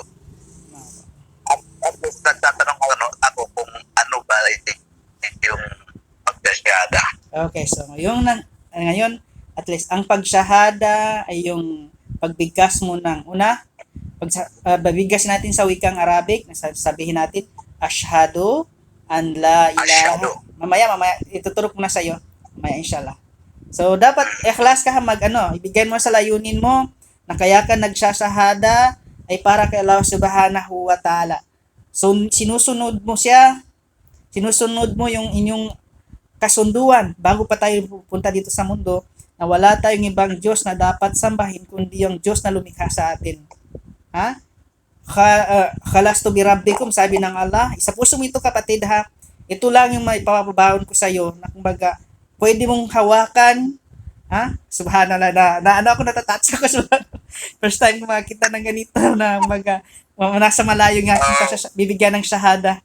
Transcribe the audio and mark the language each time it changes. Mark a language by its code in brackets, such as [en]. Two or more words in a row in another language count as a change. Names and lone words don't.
[tl] At nagtatanong ako kung ano ba yung pagkasyada. Okay, so ngayon, at least, ang pagsyahada ay yung pagbigkas mo ng babigkas natin sa wikang Arabic, sabihin natin, [ar] أشهد أن لا إله. [tl] Mamaya, ituturo ko na sa iyo. Mamaya, inshallah. So, dapat ikhlas ka ibigay mo sa layunin mo na kaya ka nagsasahada ay para kay Allah [ar] سبحانه وتعالى. [tl] So, sinusunod mo yung inyong kasunduan bago pa tayo pupunta dito sa mundo na wala tayong ibang Diyos na dapat sambahin kundi yung Diyos na lumikha sa atin. Ha? [ar] ألست بربكم, [tl] sabi ng Allah. Isa puso mo ito, kapatid, ha? Ito lang yung may papabaon ko sa iyo na kumbaga pwede mong hawakan, ha? Subhanallah, na ako natatouch ako. [en] First time [tl] ko makita ng ganito na nasa malayo nga bibigyan ng shahada.